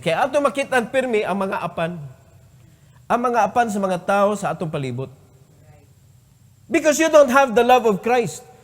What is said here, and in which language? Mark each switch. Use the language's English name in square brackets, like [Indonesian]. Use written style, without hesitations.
[Cebuano] Kaya ato makita pirmi ang mga apan. Ang mga apan sa mga tao sa atong palibot. [English] Because you don't have the love of Christ.